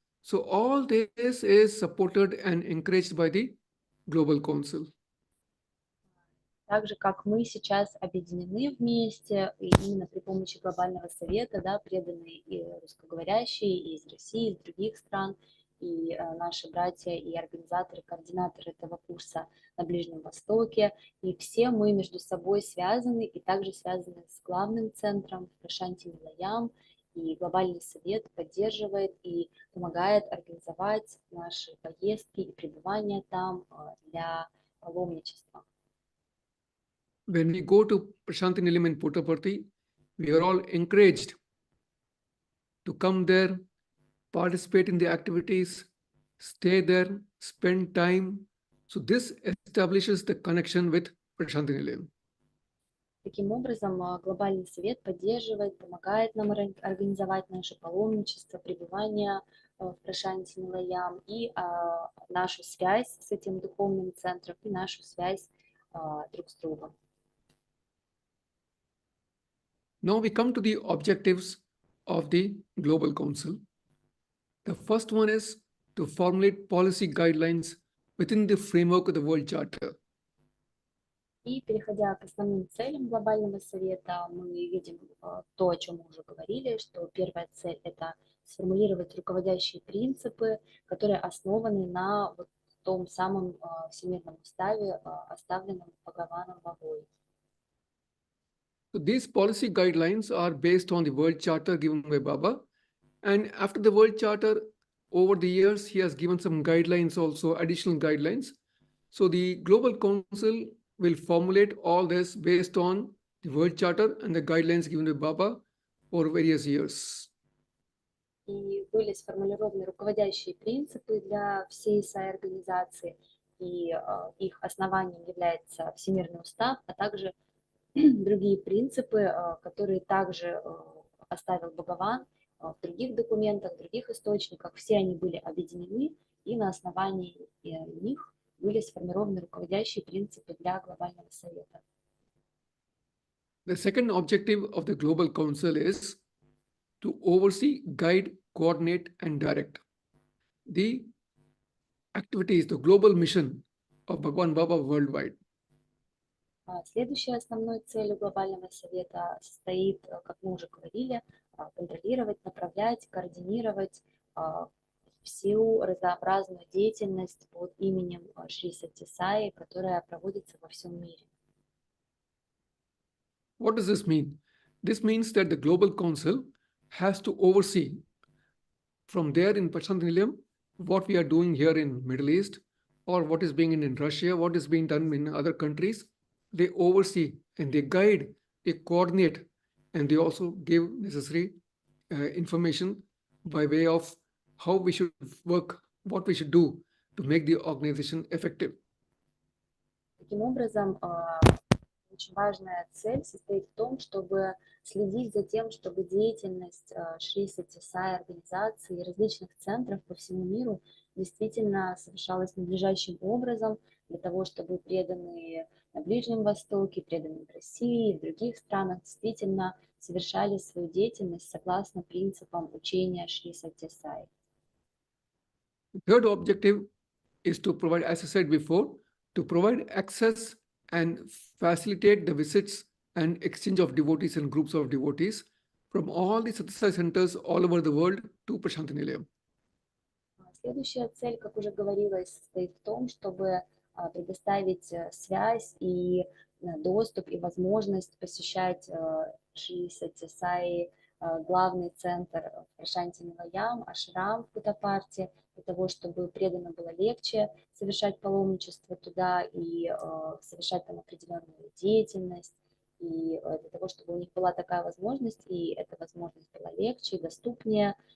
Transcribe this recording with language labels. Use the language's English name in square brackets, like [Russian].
[English] So all this is supported and encouraged by the Global Council. [Russian] Так же, как мы сейчас объединены вместе, и именно при помощи Глобального Совета, да, преданные и русскоговорящие и из России, и из других стран, и наши братья и организаторы, координаторы этого курса на Ближнем Востоке, и все мы между собой связаны, и также связаны с главным центром Прашанти Нилаям, и Глобальный Совет поддерживает и помогает организовать наши поездки и пребывания там для паломничества. [English] When we go to Prashanti Nilayam in Puttaparthi, we are all encouraged to come there, participate in the activities, stay there, spend time. So this establishes the connection with Prashanti Nilayam. [Russian] Таким образом, Глобальный Совет поддерживает, помогает нам организовать наше паломничество, пребывание в Прошанти Нилаям, и нашу связь с этим духовным центром, и нашу связь друг с другом. [English] Now we come to the objectives of the Global Council. The first one is to formulate policy guidelines within the framework of the World Charter. [Russian] И переходя к основным целям Глобального совета, мы видим то, о чем мы уже говорили, что первая цель – это сформулировать руководящие принципы, которые основаны на вот том самом Всемирном уставе, оставленном Бхагаваном Бабой. [English] So these policy guidelines are based on the World Charter given by Baba. And after the World Charter, over the years, he has given some guidelines also, additional guidelines. So the Global Council will formulate all this based on the World Charter and the guidelines given by Baba for various years. [Russian] И были сформулированы руководящие принципы для всей САИ-организации, и их основанием является Всемирный устав, а также другие принципы, которые также оставил Бхагаван в других документах, в других источниках. Все они были объединены, и на основании них были сформированы руководящие принципы для Глобального совета. [English] The second objective of the Global Council is to oversee, guide, coordinate, and direct the activities, the global mission of Bhagwan Baba worldwide. [Russian] Следующей основной целью Глобального совета состоит, как мы уже говорили, контролировать, направлять, координировать всю разнообразную деятельность под именем Шри Сатья Саи, которая проводится во всем мире. [English] What does this mean? This means that the Global Council has to oversee from there in Pashantanilayam what we are doing here in Middle East, or what is being in Russia, what is being done in other countries. They oversee and they guide, they coordinate, and they also give necessary information by way of how we should work, what we should do to make the organization effective. [Russian] Таким образом, очень важная цель состоит в том, чтобы следить за тем, чтобы деятельность Шри Сатья Саи организации и различных центров по всему миру действительно совершалась надлежащим образом, для того, чтобы преданные на Ближнем Востоке, преданные в России и в других странах действительно совершали свою деятельность согласно принципам учения Шри Сатья Саи. [English] The third objective is to provide, as I said before, to provide access and facilitate the visits and exchange of devotees and groups of devotees from all the Sathya Sai centers all over the world to Prashantanilayam. [Russian] Следующая цель, как уже говорилось, состоит в том, чтобы предоставить связь и доступ и возможность посещать Шри Сатья Саи, главный центр в Прошанти-Нилаям, ашрам в Путапарте, для того, чтобы преданно было легче совершать паломничество туда и совершать там определенную деятельность, и для того, чтобы у них была такая возможность, и эта возможность была легче, доступнее.